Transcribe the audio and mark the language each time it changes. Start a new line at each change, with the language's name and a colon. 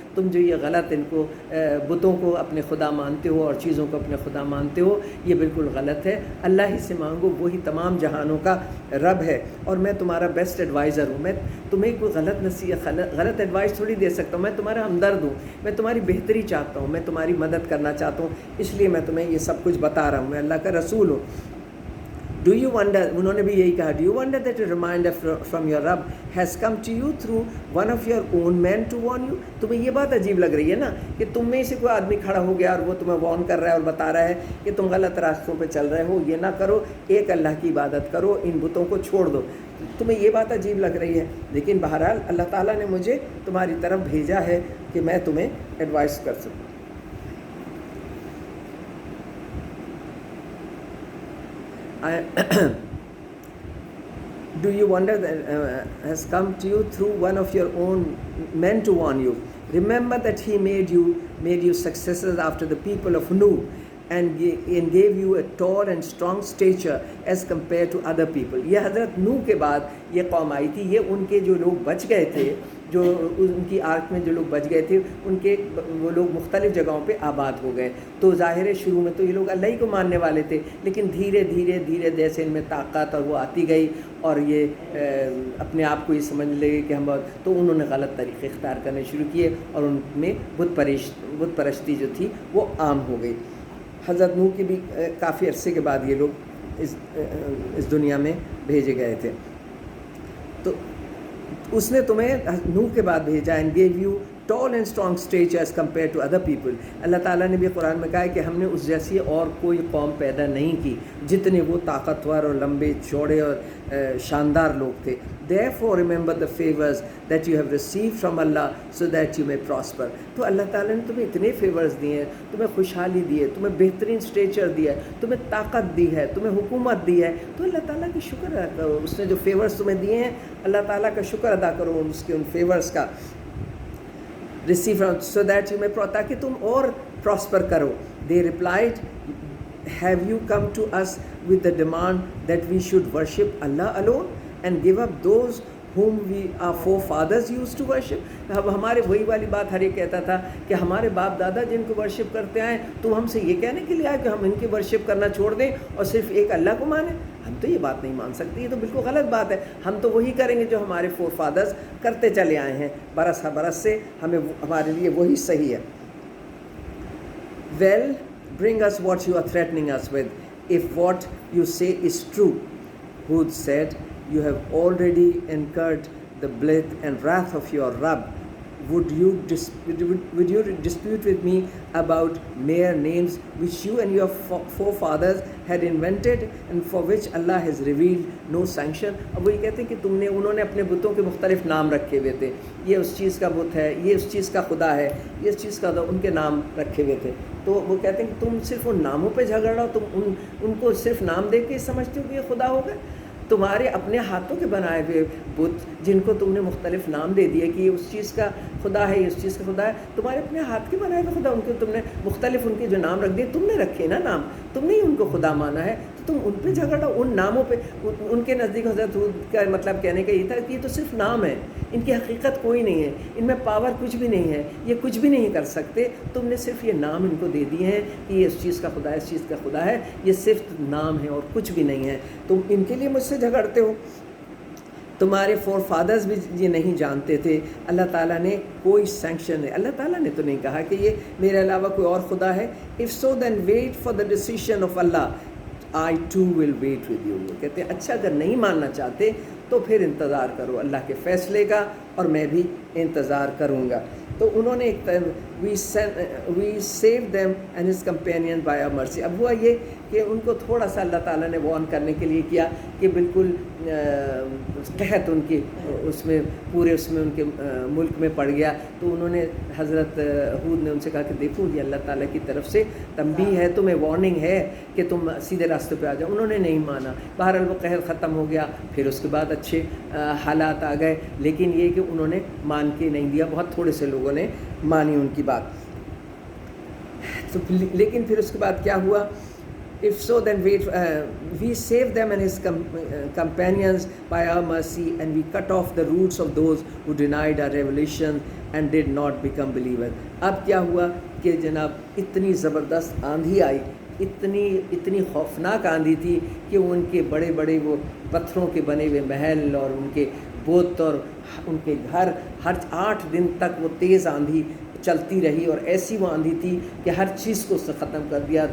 Urdu: تم جو یہ غلط ان کو بتوں کو اپنے خدا مانتے ہو اور چیزوں کو اپنے خدا مانتے ہو، یہ بالکل غلط ہے. اللہ ہی سے مانگو، وہی تمام جہانوں کا رب ہے اور میں تمہارا بیسٹ ایڈوائزر ہوں. میں تمہیں کوئی غلط نصیحت غلط ایڈوائس تھوڑی دے سکتا ہوں. میں تمہارا ہمدرد ہوں، میں تمہاری بہتری چاہتا ہوں، میں تمہاری مدد کرنا چاہتا ہوں، اس لیے میں تمہیں یہ سب کچھ بتا رہا ہوں. میں اللہ کا رسول ہوں.
English: Do you wonder,
Urdu: انہوں نے بھی یہی کہا,
English: do you wonder that a reminder from your Rabb has come to you through one of your own men to warn you?
Urdu: تمہیں یہ بات عجیب لگ رہی ہے نا کہ تم میں سے کوئی آدمی کھڑا ہو گیا اور وہ تمہیں وارن کر رہا ہے اور بتا رہا ہے کہ تم غلط راستوں پہ چل رہے ہو، یہ نہ کرو، ایک اللہ کی عبادت کرو، ان بتوں کو چھوڑ دو. تمہیں یہ بات عجیب لگ رہی ہے، لیکن بہرحال اللہ تعالیٰ نے مجھے تمہاری طرف بھیجا ہے کہ میں تمہیں ایڈوائس کر سکوں.
English: Do you wonder that has come to you through one of your own men to warn you? Remember that he made you successors after the people of Nuh and gave you a tall and strong stature as compared to other people.
Urdu: یہ حضرت نوح کے بعد یہ قوم آئی تھی، یہ ان کے جو لوگ بچ گئے تھے، جو ان کی آرک میں جو لوگ بچ گئے تھے، وہ لوگ مختلف جگہوں پہ آباد ہو گئے. تو ظاہر ہے شروع میں تو یہ لوگ اللہ ہی کو ماننے والے تھے، لیکن دھیرے دھیرے جیسے ان میں طاقت اور وہ آتی گئی اور یہ اپنے آپ کو یہ سمجھ لگے کہ ہم بہت، تو انہوں نے غلط طریقے اختیار کرنے شروع کیے اور ان میں بت پرستی جو تھی وہ عام ہو گئی. حضرت نوح کی بھی کافی عرصے کے بعد یہ لوگ اس دنیا میں بھیجے گئے تھے. تو اس نے تمہیں نوح کے بعد بھیجا
English: and gave you tall and strong stature as compared to other people.
Urdu: اللہ تعالیٰ نے بھی قرآن میں کہا ہے کہ ہم نے اس جیسی اور کوئی قوم پیدا نہیں کی جتنے وہ طاقتور اور لمبے چوڑے اور شاندار لوگ تھے.
English: Therefore remember the favors that you have received from Allah so that you may prosper.
Urdu: تو اللہ تعالیٰ نے تمہیں اتنے فیورز دیے ہیں، تمہیں خوشحالی دی ہے، تمہیں بہترین اسٹیچر دیا ہے، تمہیں طاقت دی ہے، تمہیں حکومت دی ہے. تو اللہ تعالیٰ کی شکر ادا کرو، اس نے جو فیورز تمہیں دیے ہیں اللہ تعالیٰ کا شکر ادا کرو اس کے ان فیورز کا.
English: receive from so that you may
Urdu: تاکہ تم اور
English: prosper
Urdu: کرو.
English: They replied, have you come to us with the demand that we should worship Allah alone and give up those whom our forefathers used to worship?
Urdu: اب ہمارے وہی والی بات ہر ایک کہتا تھا کہ ہمارے باپ دادا جن کو ورشپ کرتے آئے، تم ہم سے یہ کہنے کے لیے آئے کہ ہم ان کی ورشپ کرنا چھوڑ دیں اور صرف ایک اللہ کو مانیں؟ ہم تو یہ بات نہیں مان سکتے، یہ تو بالکل غلط بات ہے. ہم تو وہی کریں گے جو ہمارے فور فادرز کرتے چلے آئے ہیں برس برس سے، ہمارے لیے وہی صحیح ہے.
English: Well, bring us what you are threatening us with, if what you say is true. Hud said, you have already incurred the blame and wrath of your Rabb. Would you dispute with me about mere names which you and your forefathers had invented and for which Allah has revealed no sanction?
Urdu: اب وہ یہ کہتے ہیں کہ انہوں نے اپنے بتوں کے مختلف نام رکھے ہوئے تھے، یہ اس چیز کا بت ہے، یہ اس چیز کا خدا ہے، یہ اس چیز کا ان کے نام رکھے ہوئے تھے. تو وہ کہتے ہیں کہ تم صرف ان ناموں پہ جھگڑ رہا ہو، تم ان کو صرف نام دے کے سمجھتے ہو کہ یہ خدا ہوگا. تمہارے اپنے ہاتھوں کے بنائے ہوئے بت جن کو تم نے مختلف نام دے دیے کہ یہ اس چیز کا خدا ہے، یہ اس چیز کا خدا ہے، تمہارے اپنے ہاتھ کے بنائے ہوئے خدا، ان کو تم نے مختلف ان کے جو نام رکھ دیے، تم نے رکھے نا نام، تم نے ہی ان کو خدا مانا ہے، تو تم ان پہ جھگڑ رہو، ان ناموں پہ. ان کے نزدیک حضرت ہود کا مطلب کہنے کا یہ تھا کہ یہ تو صرف نام ہے، ان کی حقیقت کوئی نہیں ہے، ان میں پاور کچھ بھی نہیں ہے، یہ کچھ بھی نہیں کر سکتے. تم نے صرف یہ نام ان کو دے دیے ہیں کہ یہ اس چیز کا خدا ہے، اس چیز کا خدا ہے، یہ صرف نام ہے اور کچھ بھی نہیں ہے. تم ان کے لیے مجھ سے جھگڑتے ہو. تمہارے فور فادرز بھی یہ نہیں جانتے تھے. اللہ تعالیٰ نے کوئی سینکشن ہے، اللہ تعالیٰ نے تو نہیں کہا کہ یہ میرے علاوہ کوئی اور خدا ہے.
English: if so then wait for the decision of Allah, I too will wait with you.
Urdu: وہ کہتے ہیں اچھا اگر نہیں ماننا چاہتے تو پھر انتظار کرو اللہ کے فیصلے کا اور میں بھی انتظار کروں گا. تو انہوں نے
English: ایک we save them and his companion by our mercy.
Urdu: اب ہوا یہ کہ ان کو تھوڑا سا اللہ تعالیٰ نے وارن کرنے کے لیے کیا کہ بالکل قحط ان کی اس میں پورے اس میں ان کے ملک میں پڑ گیا. تو انہوں نے حضرت ہود نے ان سے کہا کہ دیکھو یہ اللہ تعالیٰ کی طرف سے تنبیہ ہے, تمہیں وارننگ ہے کہ تم سیدھے راستے پہ آ جاؤ. انہوں نے نہیں مانا. بہرحال وہ قحط ختم ہو گیا, پھر اس کے بعد اچھے حالات آ گئے, لیکن یہ کہ انہوں نے مان کے نہیں دیا. بہت تھوڑے سے لوگوں نے مانی ان کی بات. تو لیکن پھر اس کے بعد کیا ہوا؟
English: If so, then we saved them and his companions by our mercy, and we cut off the roots of those who denied our revelation and did not become believers.
Urdu: اب کیا ہوا کہ جناب اتنی زبردست آندھی آئی, اتنی خوفناک آندھی تھی کہ ان کے بڑے بڑے وہ پتھروں کے بنے ہوئے محل اور ان کے بت اور ان کے گھر ہر 8 دن تک وہ تیز آندھی چلتی رہی, اور ایسی وہ آندھی تھی کہ ہر چیز کو اس سے ختم کر دیا.